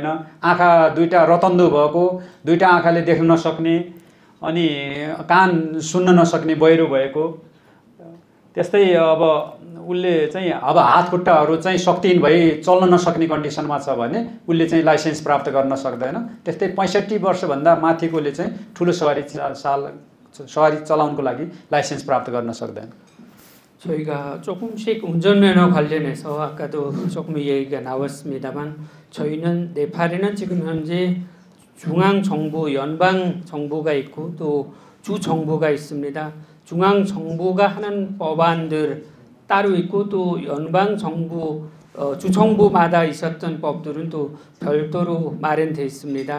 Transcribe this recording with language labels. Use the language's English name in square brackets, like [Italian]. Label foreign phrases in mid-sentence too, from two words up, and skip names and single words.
[Nepali] आँखा 2टा रतन्दो भएको, 2टा आँखाले देख्न नसक्ने, अनि कान सुन्न नसक्ने बहिरो भएको, त्यस्तै अब उले चाहिँ अब हात खुट्टाहरू चाहिँ शक्तिहीन भई चल्न नसक्ने कन्डिसनमा छ भने उले चाहिँ लाइसेन्स प्राप्त गर्न सक्दैन। त्यस्तै 65 वर्ष भन्दा माथिकोले चाहिँ ठुलो सवारी चलाउनको लागि लाइसेन्स प्राप्त गर्न सक्दैन। [Korean] 저희가 조금씩 운전면허 관련해서 아까도 조금 얘기가 나왔습니다만, 저희는 네팔에는 지금 현재 중앙정부, 연방정부가 있고 또 주정부가 있습니다. 중앙정부가 하는 법안들 따로 있고 또 연방정부, 주정부마다 있었던 법들은 또 별도로 마련되어 있습니다.